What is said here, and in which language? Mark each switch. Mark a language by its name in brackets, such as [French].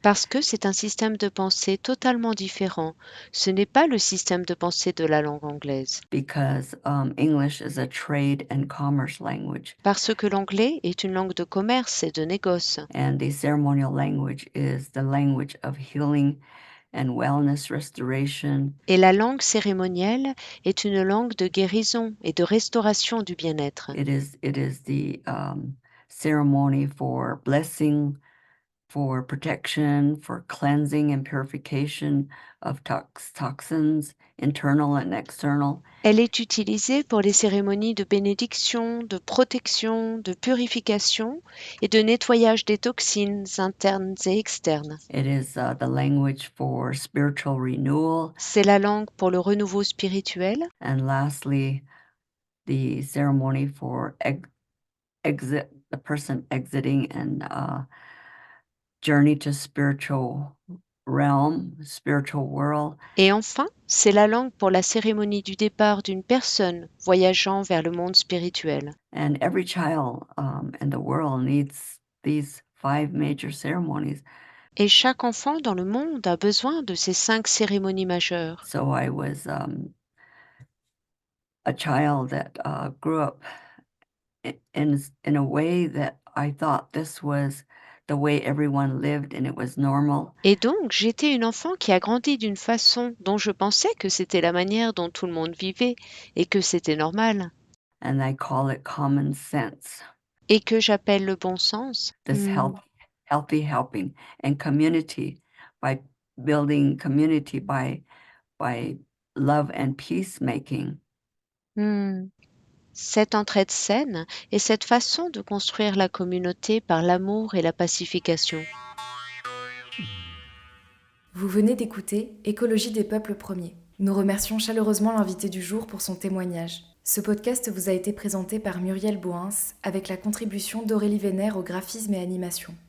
[French] Parce que c'est un système de pensée totalement différent. Ce n'est pas le système de pensée de la langue anglaise. [English] because English is a trade and commerce language, [French] Parce que l'anglais est une langue de commerce et de négoce. [English] and the ceremonial language is the language of healing and wellness restoration. [French] Et la langue cérémonielle est une langue de guérison et de restauration du bien-être. [English] It is the ceremony for blessing, for protection, for cleansing and purification of toxins, internal and external. [French] Elle est utilisée pour les cérémonies de bénédiction, de protection, de purification et de nettoyage des toxines internes et externes. [English] It is the language for spiritual renewal. [French] C'est la langue pour le renouveau spirituel. [English] And lastly, the ceremony for exit, the person exiting and journey to spiritual realm, spiritual world. [French] Et enfin, c'est la langue pour la cérémonie du départ d'une personne voyageant vers le monde spirituel. [English] And every child in the world needs these 5 major ceremonies. [French] Et chaque enfant dans le monde a besoin de ces 5 cérémonies majeures. [English] So I was a child that grew up in a way that I thought this was the way everyone lived and it was normal. [French] Et donc, j'étais une enfant qui a grandi d'une façon dont je pensais que c'était la manière dont tout le monde vivait et que c'était normal. [English] And I call it common sense, [French] Et que j'appelle le bon sens. [English] this healthy helping and community, by building community by love and peacemaking. Hmm. [French] Cette entraide saine et cette façon de construire la communauté par l'amour et la pacification. Vous venez d'écouter Écologie des peuples premiers. Nous remercions chaleureusement l'invité du jour pour son témoignage. Ce podcast vous a été présenté par Muriel Bohins avec la contribution d'Aurélie Vénère au graphisme et animation.